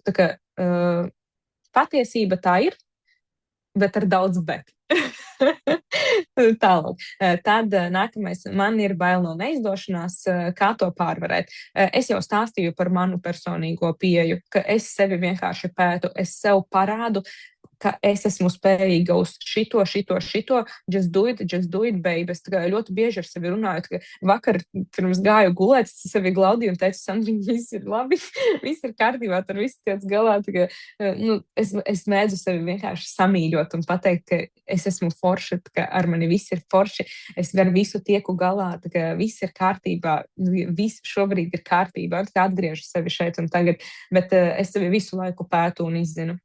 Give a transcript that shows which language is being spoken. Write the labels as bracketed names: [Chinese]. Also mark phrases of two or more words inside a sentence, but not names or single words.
[Latvian] Patiesība tā ir, bet ar daudz bet. Tālāk. Tad nākamais, man ir bail no neizdošanās, kā to pārvarēt. Es jau stāstīju par manu personīgo pieeju, ka es sevi vienkārši pētu, es sev parādu, ka es esmu spējīga uz šito, [English] just do it, baby. [Latvian] Es ļoti bieži ar sevi runāju, ka vakar pirms gāju gulēt, es sevi glaudīju un teicu, Sandriņ, viss ir labi, viss ir kārtībā, tur viss tiec galā. Es mēdzu sevi vienkārši samīļot un pateikt, ka es esmu forša, ka ar mani viss ir forši, es ar visu tieku galā, ka viss ir kārtībā, viss šobrīd ir kārtībā, atgriežu sevi šeit un tagad, bet es sevi visu laiku pētu un izzinu.